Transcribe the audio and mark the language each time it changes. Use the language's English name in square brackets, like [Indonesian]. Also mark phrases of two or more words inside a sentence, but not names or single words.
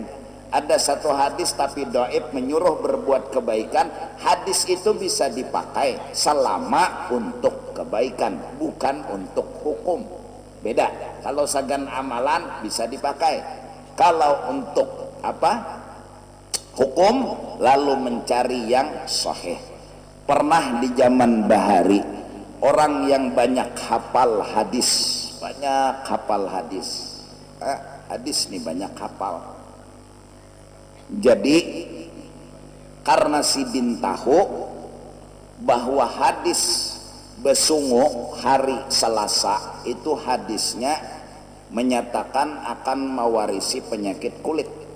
[Indonesian] Ada satu hadis tapi dhaif menyuruh berbuat kebaikan, hadis itu bisa dipakai selama untuk kebaikan, bukan untuk hukum. Beda. Kalau sagan amalan bisa dipakai. Kalau untuk apa? Hukum, lalu mencari yang sahih. Pernah di zaman Bahari, orang yang banyak hafal hadis, hadis nih banyak hafal. Jadi karena Sidin tahu bahwa hadis besungu hari Selasa itu hadisnya menyatakan akan mewarisi penyakit kulit.